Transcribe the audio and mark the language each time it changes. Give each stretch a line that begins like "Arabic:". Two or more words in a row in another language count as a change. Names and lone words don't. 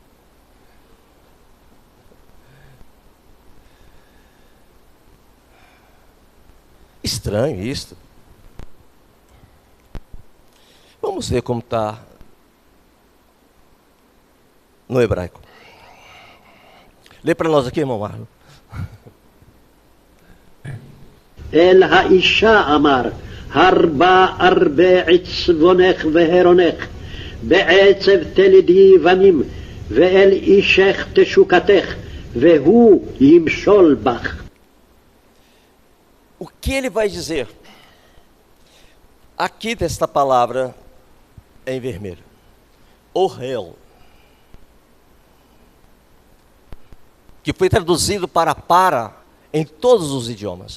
Portuguese: Estranho isso. Vamos ver como está no hebraico. Lê para nós aqui, irmão Marlon.
Hebrew: אל האשה אמר. הרבה הרבה עצבונך והרונך, בעצב תלדי בנים, ואל אישך תשוקתך, והוא ימשול בך.
Portuguese: O que ele vai dizer? Aqui desta palavra em vermelho. Ohel. Que foi traduzido para em todos os idiomas.